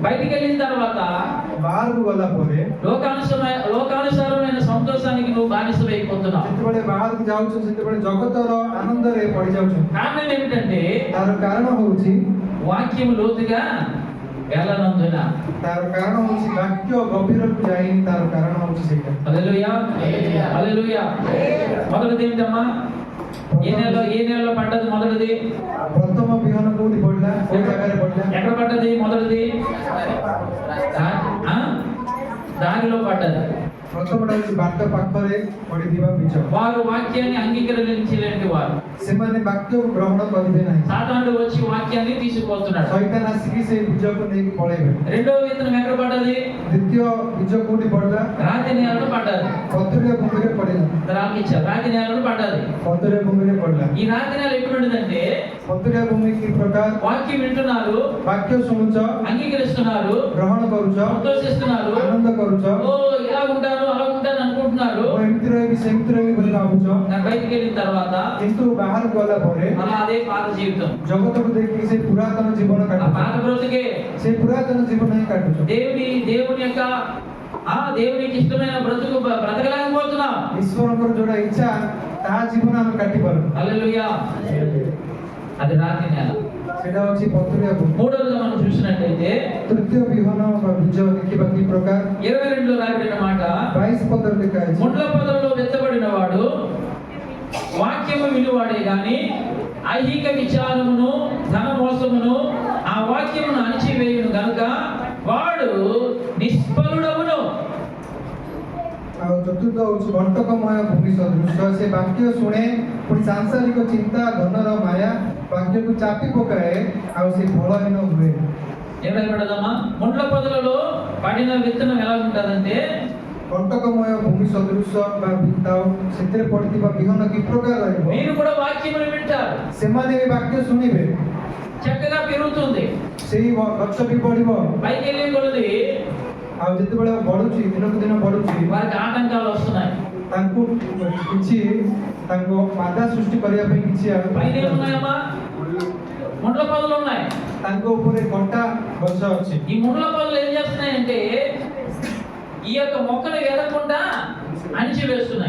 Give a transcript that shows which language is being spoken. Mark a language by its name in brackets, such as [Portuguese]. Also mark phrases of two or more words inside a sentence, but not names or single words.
[Telugu] బయటికి వెళ్ళిన తర్వాత [Odia] ବାହାରକୁ ଗଲା ପରେ [Telugu] లోకానుసారమైన సంతోషానికి నువ్వు బానిసమైపోతున్నావు [Odia] ଯେତେବେଳେ ବାହାରକୁ ଯାଉଛୁ ସେତେବେଳେ ଜଗତର ଆନନ୍ଦରେ ପଡ଼ିଯାଉଛନ୍ତି [Telugu] కారణం ఏమిటంటే [Odia] ତାର କାରଣ ହଉଛି [Telugu] వాక్యం లోతుగా వెళ్ళనందున [Odia] ତାର କାରଣ ହଉଛି ବାକ୍ୟ ଗଭୀରକୁ ଯାଇନି ତାର କାରଣ ହଉଛି ସେଇଟା [Telugu] హల్లెలూయా హల్లెలూయా మొదటిది ఏంటమ్మా ఏ నెలలో పడ్డది మొదటిది [Odia] ପ୍ରଥମ ବିହନ କୋଉଠି ପଡିଲା କୋଉ ଜାଗାରେ ପଡିଲା [Telugu] ఎక్కడ పడ్డది మొదటిది? ఆ? దారిలో పడ్డది. [Odia] ପ୍ରଥମଟା ହଉଛି ବାଟ ପାଖରେ ପଡିଥିବା ବୀଜ [Telugu] వారు వాక్యాన్ని అంగీకరించలేని వారు. [Odia] ସେମାନେ ବାକ୍ୟକୁ ଗ୍ରହଣ କରିବେ ନାହିଁ [Telugu] సాతానుడు వచ్చి వాక్యాన్ని తీసుకుపోతున్నాడు. [Odia] ଶୈତାନ ଆସିକି ସେଇ ବୀଜକୁ ନେଇକି ପଳେଇବେ [Telugu] రెండో విత్తనం ఎక్కడ పడ్డది? [Odia] ଦ୍ୱିତୀୟ ବୀଜ କୋଉଠି ପଡିଲା [Telugu] రాతి నేలలో పడ్డది. [Odia] ପଥୁରିଆ ଭୂମିରେ ପଡିଲା [Telugu] రాకిచ్చారు, రాతి నేలలో పడ్డది. [Odia] ପଥୁରିଆ ଭୂମିରେ ପଡିଲା [Telugu] ఈ రాతి నేల ఎటువంటిదంటే [Odia] ପଥୁରିଆ ଭୂମି କି ପ୍ରକାର [Telugu] వాక్యం వింటున్నారు, [Odia] ବାକ୍ୟ ଶୁଣୁଛ [Telugu] అంగీకరిస్తున్నారు, [Odia] ଗ୍ରହଣ କରୁଛ [Telugu] సంతోషిస్తున్నారు. [Odia] ଆନନ୍ଦ କରୁଛ [Telugu] ఓ ఇలా ఉంటాను అలా ఉంటాను అనుకుంటున్నారు. [Odia] ମୁଁ ଏମିତି ରହିବି ସେମିତି ରହିବି ବୋଲି ଭାବୁଛ [Telugu] నాకు బయటికి వెళ్ళిన తర్వాత [Odia] କିନ୍ତୁ ବାହାରକୁ ଗଲା ପରେ [Telugu] మళ్ళా అదే పాత జీవితం, [Odia] ଜଗତକୁ ଦେଖିକି ସେଇ ପୁରାତନ ଜୀବନ [Telugu] ఆ [Odia] କାଟୁଛ [Telugu] పాత బ్రతుకే. [Odia] ସେଇ పురాతన ଜୀବନ ହିଁ କାଟୁଛ [Telugu] దేవుని యొక్క దేవునికి ఇష్టమైన బ్రతుకు బ్రతకలేకపోతున్నాం. [Odia] ଈଶ୍ୱରଙ୍କର ଯୋଉଟା ଇଚ୍ଛା ତାହା ଜୀବନ ଆମେ କାଟି ପାରୁ [Telugu] హల్లెలూయా. అది రాతి నేల. [Odia] ସେଇଟା ହଉଛି ପଥୁରିଆ ଭୂମି [Telugu] మూడోదిగా మనం చూసినట్టయితే [Odia] ତୃତୀୟ ବିହନ ବା ବୀଜ ଦେଖିବା କି ପ୍ରକାର [Telugu] 22లో రాయబడిన మాట, [Odia] 22 ପଦରେ ଲେଖା ଅଛି [Telugu] ముండ్ల పొదలలో వెత్తబడిన వాడు వాక్యము వినువాడే గాని ఐహిక విచారమును ధన మోసమును ఆ వాక్యమును అణిచివేయును గనుక వాడు నిష్ఫలుడవును. [Odia] ଆଉ ଚତୁର୍ଥ ହଉଛି ବଣ୍ଟକମୟ ଭୂମି ସଦୃଶ ସେ ବାକ୍ୟ ଶୁଣେ ପୁଣି ସାଂସାରିକ ଚିନ୍ତା ଧନର ମାୟା ବାକ୍ୟକୁ ଚାପି ପକାଏ ଆଉ ସେ ଫଳହୀନ ହୁଏ [Telugu] ఏం రాయబడ్డదమ్మా? ముండ్ల పొదలలో పడిన విత్తనం ఎలా ఉంటుందంటే [Odia] କଣ୍ଟକମୟ ଭୂମି ସଦୃଶ ବା ସେଥିରେ ପଡିଥିବା ବିହନ କି ପ୍ରକାର ରହିବ [Telugu] మీరు కూడా వాక్యమును వింటారు, [Odia] ସେମାନେ ବି ବାକ୍ୟ ଶୁଣିବେ [Telugu] చక్కగా పెరుగుతుంది, [Odia] ସେଇ ଗଛ ବି ବଢିବ [Telugu] పైకి వెళ్ళే కొలది [Odia] ଆଉ ଯେତେବେଳେ ବଢୁଛି ଦିନକୁ ଦିନ ବଢୁଛି [Telugu] వారికి ఆటంకాలు వస్తున్నాయి. [Odia] ତାଙ୍କୁ କିଛି ତାଙ୍କୁ ବାଧା ସୃଷ୍ଟି କରିବା ପାଇଁ କିଛି [Telugu] పైన ఏమున్నాయమ్మా? ముండ్ల పొదలు ఉన్నాయి. [Odia] ତାଙ୍କ ଉପରେ କଣ୍ଟା ଗଛ ଅଛି [Telugu] ఈ ముండ్ల పొదలు ఏం చేస్తున్నాయంటే ఈ యొక్క మొక్కను ఎదగకుండా అణిచివేస్తున్నాయి.